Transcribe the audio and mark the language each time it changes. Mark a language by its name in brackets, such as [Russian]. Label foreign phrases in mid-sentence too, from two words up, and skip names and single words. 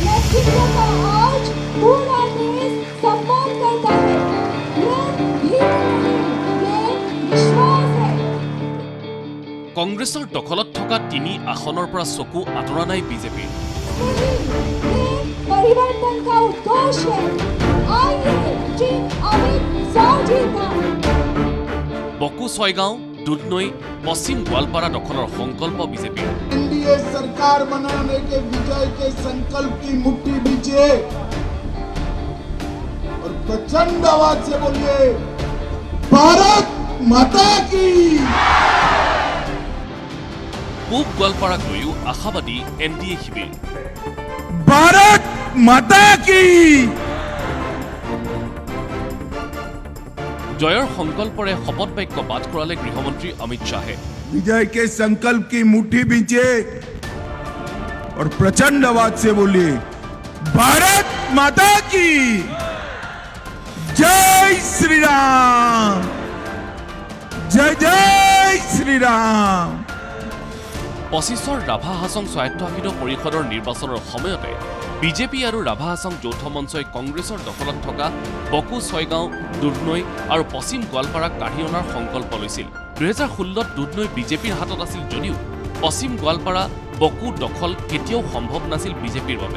[Hindi] जिनको आज पूरा देश सपोर्ट करता है। ये भीड़ नहीं, ये विश्वास है। [Assamese] কংগ্ৰেছৰ দখলত থকা 3 আসনৰ পৰা চকু আঁতৰা নাই বিজেপিৰ। [Hindi] परिवर्तन का उद्देश्य है। आइए टीम अमित शाह जी का [Assamese] বকো ছয়গাঁও দুধনৈ পশ্চিম গোৱালপাৰা দখলৰ সংকল্প বিজেপিৰ। [Hindi] एनडीए सरकार बनाने के विजय के संकल्प की मुट्ठी बीचे और प्रचंड आवाज से बोलिए भारत माता की। [Assamese] পূব গোৱালপাৰাক লৈও আশাবাদী এনডিএ শিবিৰ। [Hindi] भारत माता की। [Assamese] জয়ৰ সংকল্পৰে শপত বাক্য পাঠ কৰালে গৃহমন্ত্ৰী অমিত শ্বাহে। [Hindi] विजय के संकल्प की मुट्ठी बीचे और प्रचंड आवाज से बोलिए भारत माता की जय श्री राम, जय जय श्री राम। [Assamese] 25ৰ ৰাভা হাছং স্বায়ত্তশাসিত পৰিষদৰ নিৰ্বাচনৰ সময়তে বিজেপি আৰু ৰাভা হাছং যৌথ মঞ্চই কংগ্ৰেছৰ দখলত থকা বকো ছয়গাঁও দুধনৈ আৰু পশ্চিম গোৱালপাৰাক কাঢ়ি অনাৰ সংকল্প লৈছিল। 2016ত দুধনৈ বিজেপিৰ হাতত আছিল যদিও পশ্চিম গোৱালপাৰা বকো দখল কেতিয়াও সম্ভৱ নাছিল বিজেপিৰ বাবে।